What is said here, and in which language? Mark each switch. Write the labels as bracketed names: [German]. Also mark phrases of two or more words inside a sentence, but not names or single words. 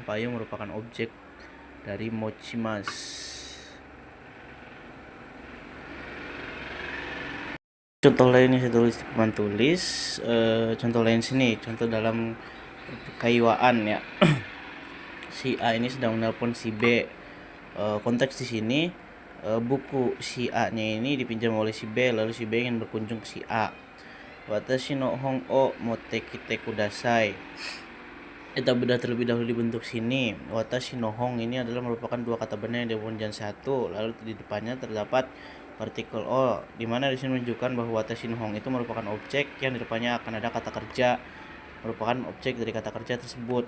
[Indonesian] Payung merupakan objek dari mochimas. Contoh lain yang saya tulis di papan tulis, contoh lain sini, contoh dalam kaiwaan ya. Si A ini sedang menelpon si B. Konteks di sini, buku si A-nya ini dipinjam oleh si B, lalu si B ingin berkunjung ke si A. [Japanese] 私の本を持ってきてください. [Indonesian] Kita bedah terlebih dahulu di bentuk sini. [Japanese] 私の本 [Indonesian] ini adalah merupakan dua kata benda yang dipunjam satu, lalu di depannya terdapat partikel o, di mana di sini menunjukkan bahwa [Japanese] 私の本 [Indonesian] itu merupakan objek yang di depannya akan ada kata kerja, merupakan objek dari kata kerja tersebut.